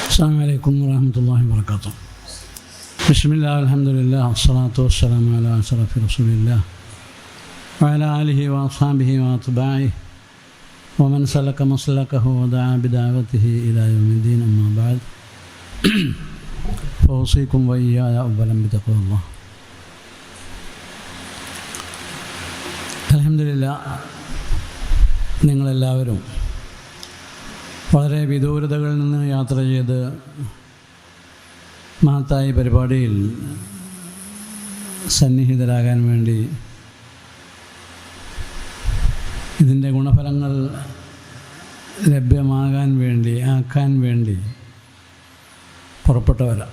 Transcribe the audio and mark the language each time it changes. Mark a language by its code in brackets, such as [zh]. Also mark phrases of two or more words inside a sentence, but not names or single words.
[ar] السلام عليكم ورحمة الله وبركاته. بسم الله والحمد لله والصلاة والسلام على أشرف رسول الله وعلى آله وأصحابه وأتباعه ومن سلك مسلكه ودعا بدعوته إلى يوم الدين. أما بعد فأوصيكم وإياي أولا بتقوى الله. [ml] അൽഹംദുലില്ലാ, നിങ്ങളെല്ലാവരും വളരെ വിദൂരതകളിൽ നിന്ന് യാത്ര ചെയ്ത് മഹത്തായ പരിപാടിയിൽ സന്നിഹിതരാകാൻ വേണ്ടി, ഇതിൻ്റെ ഗുണഫലങ്ങൾ ആക്കാൻ വേണ്ടി പുറപ്പെട്ടവരാണ്.